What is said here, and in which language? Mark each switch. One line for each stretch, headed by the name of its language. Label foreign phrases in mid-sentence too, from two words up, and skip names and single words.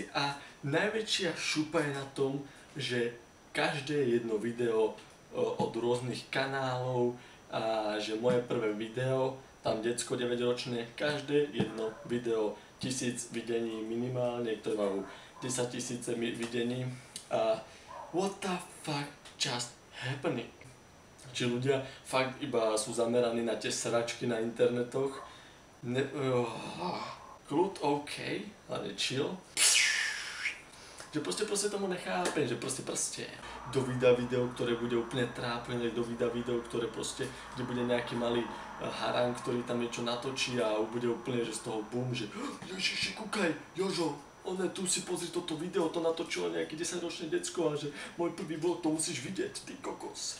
Slovak: A najväčšia šupa je na tom, že každé jedno video od rôznych kanálov a že moje prvé video, tam decko 9-ročné, každé jedno video 1000 videní minimálne, ktoré majú 10 000 videní a
English: what the fuck just happening?
Slovak: Či ľudia fakt iba sú zameraní na tie sračky na internetoch, kľud ok, ale chill. Že proste tomu nechápem, že proste kto vydá video, ktoré bude úplne trápne, kto vydá video, ktoré proste, kde bude nejaký malý harang, ktorý tam niečo natočí a bude úplne, že z toho boom, že Ježiši, kúkaj, Jožo, tu si pozri toto video, to natočilo nejaké 10-ročné decko a že môj prvý vlog, to musíš vidieť, ty kokos.